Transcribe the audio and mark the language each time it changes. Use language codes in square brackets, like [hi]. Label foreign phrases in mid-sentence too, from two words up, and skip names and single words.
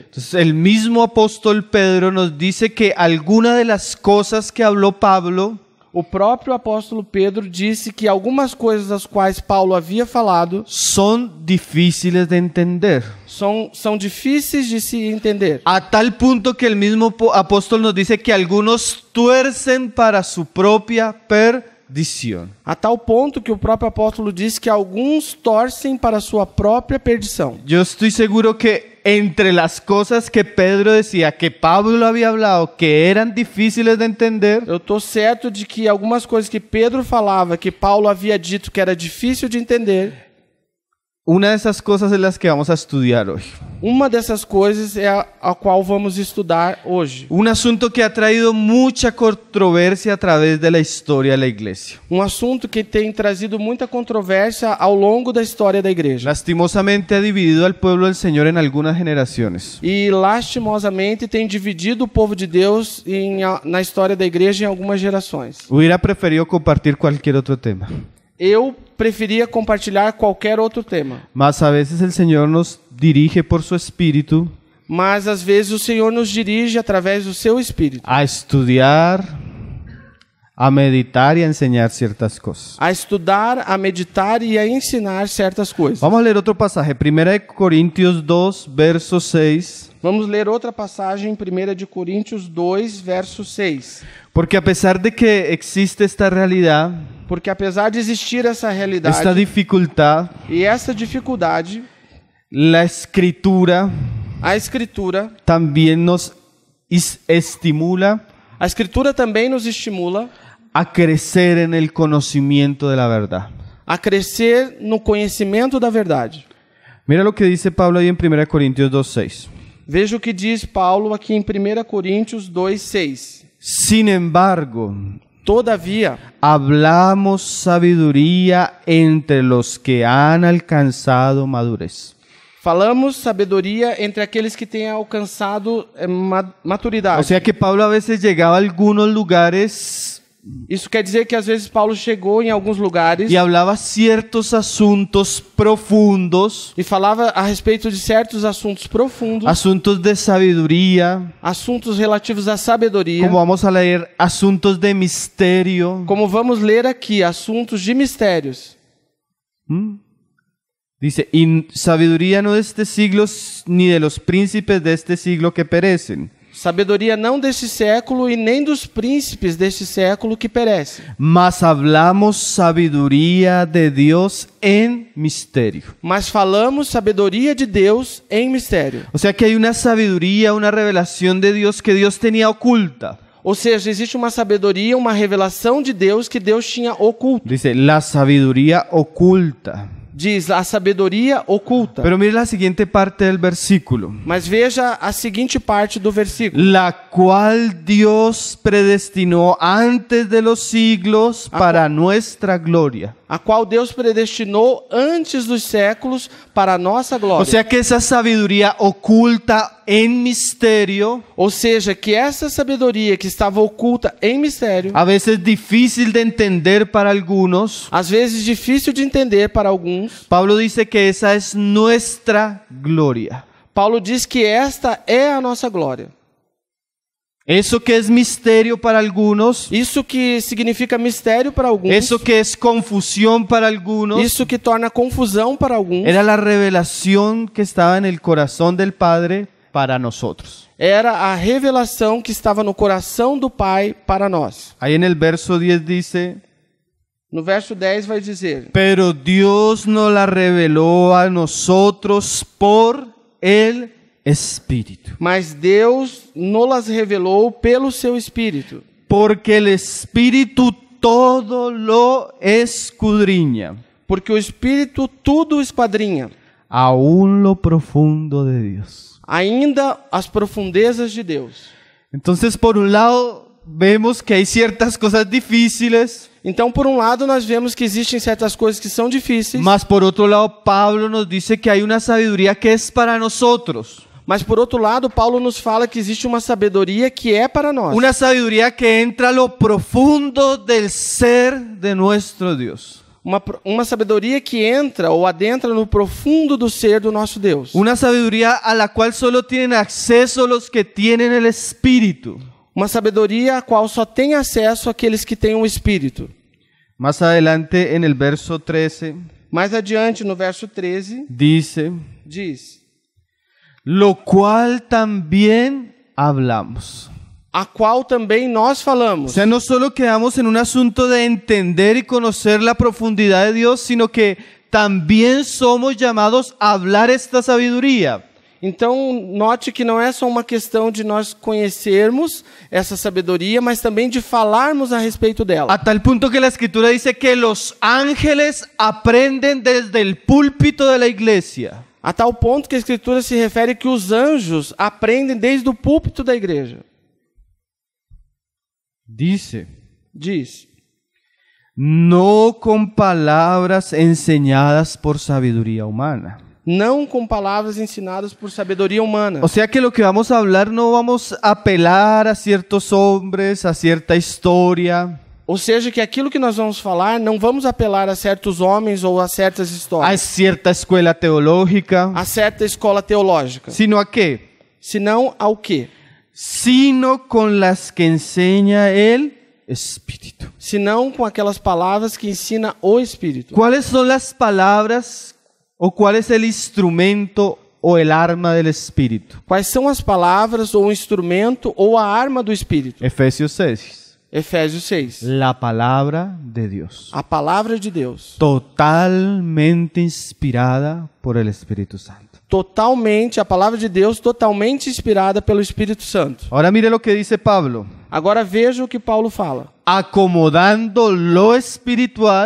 [es] Entonces, el mismo apóstol Pedro nos dice que alguna de las cosas que habló Pablo [pt] O próprio apóstolo Pedro disse que algumas coisas das quais Paulo havia falado [es] son difíciles de entender. [pt] são difíceis de se entender. [es] A tal punto que el mismo apóstol nos dice que algunos tuercen para su propia perdición. [pt] A tal ponto que o próprio apóstolo disse que alguns torcem para a sua própria perdição. [es] Yo estoy seguro que entre las cosas que Pedro decía, que Pablo había hablado, que eran difíciles de entender, [pt] Eu estou certo de que algumas coisas que Pedro falava, que Paulo havia dito que era difícil de entender, [es] una de esas cosas es las que vamos a estudiar hoy. [pt] uma dessas coisas é a qual vamos estudar hoje. [es] Un asunto que ha traído mucha controversia a través de la historia de la iglesia. [pt] Assunto que tem trazido muita controvérsia ao longo da história da igreja. [es] Lastimosamente ha dividido al pueblo del Señor en algunas generaciones. [pt] E lastimosamente tem dividido o povo de Deus na história da igreja em algumas gerações. [es] Hubiera preferido compartir cualquier otro tema. [pt] Eu preferia compartilhar qualquer outro tema. [es] Mas a veces el Señor nos dirige por su espíritu [pt] Mas às vezes o Senhor nos dirige através do seu Espírito [es] a estudiar, a meditar y a enseñar ciertas cosas. [pt] a estudar, a meditar e a ensinar certas coisas. [es] Vamos a leer otro pasaje, 1 Corintios 2, verso 6. [pt] Vamos ler outra passagem, 1 de Coríntios 2, verso 6. [es] Porque a pesar de que existe esta realidad, [pt] Porque apesar de existir essa realidade [es] esta dificultad, [pt] e essa dificuldade, [es] la escritura [pt] a Escritura [es] también nos estimula [pt] A Escritura também nos estimula [es] a crecer en el conocimiento de la verdad. [pt] a crescer no conhecimento da verdade. [es] Mira lo que dice Pablo ahí en 1 Corintios 2:6. [pt] Veja o que diz Paulo aqui em 1 Coríntios 2:6. [es] Sin embargo, [pt] Todavia, [es] hablamos sabiduría entre los que han alcanzado madurez. [pt] falamos sabedoria entre aqueles que têm alcançado maturidade. [es] O sea que Pablo a veces llegaba a algunos lugares [pt] Isso quer dizer que às vezes Paulo chegou em alguns lugares [es] y hablaba ciertos asuntos profundos, [pt] e falava a respeito de certos assuntos profundos, [es] asuntos de sabiduría, [pt] assuntos relativos à sabedoria, [es] como vamos a leer, asuntos de misterio. [pt] como vamos ler aqui, assuntos de mistérios. [es] Dice, y sabiduría no de este siglo, ni de los príncipes de este siglo que perecen, [pt] Sabedoria não deste século e nem dos príncipes deste século que perecem. [es] mas hablamos sabiduría de Dios en misterio. [pt] Mas falamos sabedoria de Deus em mistério. [es] O sea que hay una sabiduría, una revelación de Dios que Dios tenía oculta. [pt] Ou seja, existe uma sabedoria, uma revelação de Deus que Deus tinha oculto. [es] Dice, la sabiduría oculta. [pt] Diz a sabedoria oculta. [es] Pero mire la siguiente parte del versículo. [pt] Mas veja a seguinte parte do versículo. [es] La cual Dios predestinó antes de los siglos para nuestra gloria. [pt] A qual Deus predestinou antes dos séculos para a nossa glória. [es] O sea que esa sabiduría oculta en misterio, [pt] Ou seja, que essa sabedoria que estava oculta em mistério, [es] a veces difícil de entender para algunos, [pt] às vezes difícil de entender para alguns, [es] Pablo dice que esa es nuestra gloria. [pt] Paulo diz que esta é a nossa glória. [es] Eso que es misterio para algunos, [pt] Isso que significa mistério para alguns, [es] eso que es confusión para algunos, [pt] isso que torna confusão para alguns, [es] era la revelación que estaba en el corazón del Padre para nosotros. [pt] era a revelação que estava no coração do Pai para nós. [es] Ahí en el verso 10 dice, [pt] No verso 10 vai dizer: [es] pero Dios nos la reveló a nosotros por el Espíritu. [pt] Mas Deus nos revelou pelo seu Espírito, [es] Porque el Espíritu todo lo escudriña, [pt] porque o Espírito tudo esquadrinha, [es] aún lo profundo de Dios. [pt] ainda as profundezas de Deus. [es] Entonces, por un lado, vemos que hay ciertas cosas difíciles, [pt] Então, por um lado, nós vemos que existem certas coisas que são difíceis, [es] mas por otro lado, Pablo nos dice que hay una sabiduría que es para nosotros. [pt] mas por outro lado, Paulo nos fala que existe uma sabedoria que é para nós. [es] Una sabiduría que entra a lo profundo del ser de nuestro Dios. [pt] Uma sabedoria que entra ou adentra no profundo do ser do nosso Deus. [es] Una sabiduría a la cual solo tienen acceso los que tienen el Espíritu. [pt] Uma sabedoria a qual só tem acesso aqueles que têm o Espírito. [es] Más adelante en el verso 13 [pt] Mais adiante, no verso 13, [es] dice, [pt] diz: [es] lo cual también hablamos. [pt] a qual também nós [es] O [pt] falamos. [es] sea, no solo quedamos en un asunto de entender y conocer la profundidad de Dios, sino que también somos llamados a hablar esta sabiduría. [pt] Então, note que não é só uma questão de nós conhecermos essa sabedoria, mas também de falarmos a respeito dela. [es] A tal punto que la Escritura dice que los ángeles aprenden desde el púlpito de la iglesia. [pt] A tal ponto que a Escritura se refere que os anjos aprendem desde o púlpito da igreja. [es] Dice, [pt] Diz: [es] no con palabras enseñadas por sabiduría humana. [pt] não com palavras ensinadas por sabedoria humana. [es] O sea que lo que vamos a hablar no vamos a apelar a ciertos hombres, a cierta historia, [pt] Ou seja, que aquilo que nós vamos falar, não vamos apelar a certos homens ou a certas a histórias, [es] cierta escuela teológica, [pt] a certa escola teológica, [es] sino a qué? [pt] senão ao quê? [es] Sino con las que enseña el Espíritu. [pt] Senão com aquelas palavras que ensina o Espírito. [es] ¿Cuáles son las palabras o cuál es el instrumento o el arma del Espíritu? [pt] Quais são as palavras ou o instrumento ou a arma do Espírito? [es] Efesios 6. [pt] Efésios 6. [es] La palabra de Dios. [pt] A palavra de Deus. [es] Totalmente inspirada por el Espíritu Santo. [pt] Totalmente, a palavra de Deus totalmente inspirada pelo Espírito Santo. [es] Ahora mire lo que dice Pablo. [pt] Agora veja o que Paulo fala. [es] Acomodando lo espiritual